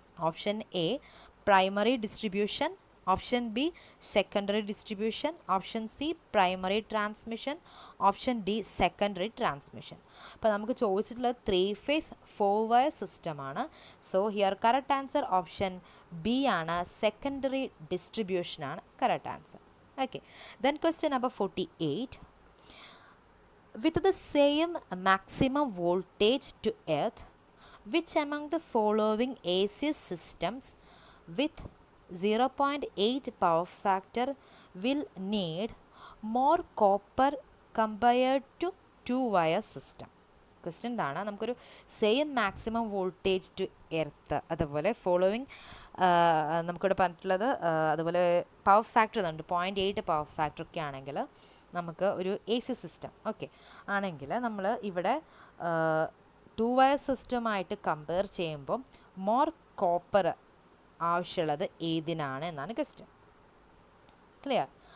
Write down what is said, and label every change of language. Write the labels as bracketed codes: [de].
[en] Option A primary distribution, option B secondary distribution, option C primary transmission, option D secondary transmission. [ml] അപ്പോൾ നമുക്ക് ചോദിച്ചിട്ടുള്ളത് 3 phase 4 wire സിസ്റ്റമാണ്. [en] So here correct answer option B ആണ്, secondary ഡിസ്ട്രിബ്യൂഷനാണ് correct answer. Okay, then question number 48. With the same maximum voltage to earth, which among the following AC systems with 0.8 power factor will need more copper compared to 2 wire system? [ml] Question ഇതാണ്. നമുക്കൊരു same maximum voltage to earth, അതുപോലെ following നമുക്കിവിടെ പറഞ്ഞിട്ടുള്ളത്, അതുപോലെ power factor ഉണ്ട് 0.8 power factor ഒക്കെ ആണെങ്കിൽ നമുക്ക് ഒരു AC സിസ്റ്റം ഓക്കെ ആണെങ്കിൽ നമ്മൾ ഇവിടെ 2 wire സിസ്റ്റമായിട്ട് കമ്പയർ ചെയ്യുമ്പം മോർ കോപ്പർ ആവശ്യമുള്ളത് ഏതിനാണ് എന്നാണ് ക്വസ്റ്റ്യൻ. ക്ലിയർ?